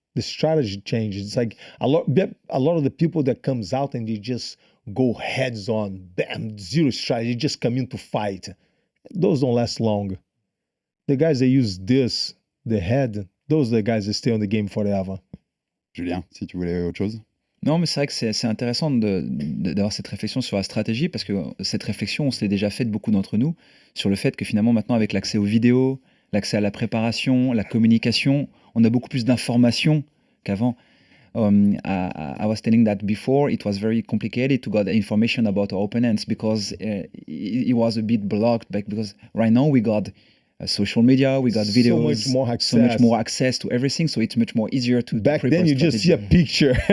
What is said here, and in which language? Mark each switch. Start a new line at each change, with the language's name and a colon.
English: The strategy changes. It's like a lot of the people that comes out and they just go heads on, bam, zero strategy, just come in to fight. Those don't last long. The guys that use this, the head, those are the guys that stay on the game forever.
French: Julien, si tu voulais autre chose. Non, mais c'est vrai que c'est intéressant d'avoir cette réflexion sur la stratégie, parce que cette réflexion, on se l'est déjà faite beaucoup d'entre nous, sur le fait que finalement maintenant, avec l'accès aux vidéos, l'accès à la préparation, la communication, on a beaucoup plus d'informations qu'avant.
English: I was telling that before it was very complicated to get information about our opponents because it was a bit blocked, because right now we got social media, we got videos, so much more access to everything, so it's much more easier to back then you just see a picture.